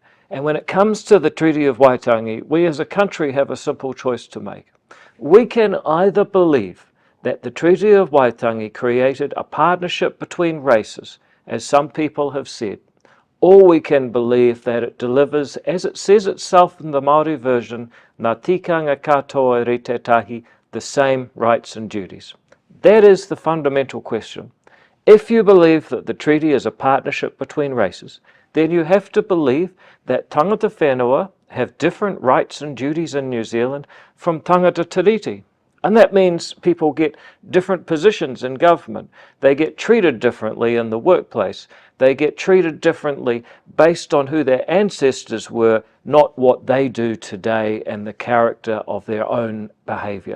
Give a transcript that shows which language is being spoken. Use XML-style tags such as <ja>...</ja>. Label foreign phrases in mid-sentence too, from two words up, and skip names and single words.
<en>And when it comes to the Treaty of Waitangi, we as a country have a simple choice to make. We can either believe that the Treaty of Waitangi created a partnership between races, as some people have said, or we can believe that it delivers, as it says itself in the Māori version,</en> <mi>ngā tikanga katoa rei te tahi,</mi> <en>the same rights and duties. That is the fundamental question. If you believe that the treaty is a partnership between races, then you have to believe that</en> <mi>tangata whenua</mi> <en>have different rights and duties in New Zealand from</en> <mi>tangata tiriti.</mi> <en>And that means people get different positions in government. They get treated differently in the workplace. They get treated differently based on who their ancestors were, not what they do today and the character of their own behaviour.</en>